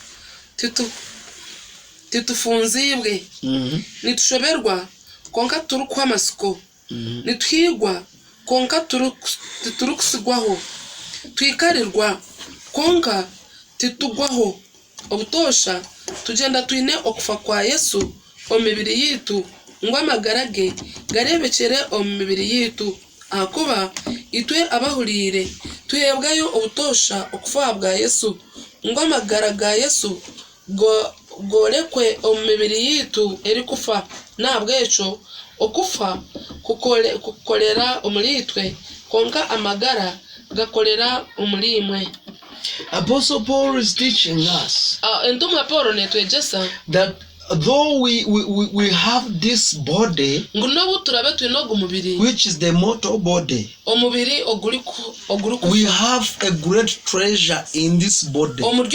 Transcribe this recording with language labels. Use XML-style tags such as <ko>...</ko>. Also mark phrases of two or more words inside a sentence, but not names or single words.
<nyn>titufunzibwe nitushoberwa konka turi kwamasiko nitwigwa konka turi kusigwaho twikarirwa konka titugwaho obutosha tugenda twine okufa kwa Yesu omibiri yitu ngo amagarage garebekere omibiri yitu akuba itwe abahurire tuyebwayo obutosha okufa bwa Yesu ngo amagaraga Yesu gorekwe omibiri yitu eri kufa nabwecho okufa kukolera omulitwe konka amagara gakolera omulimwe.</nyn> <en>Apostle Paul is teaching us that though we have this body, which is the mortal body, we have a great treasure in this body.</en>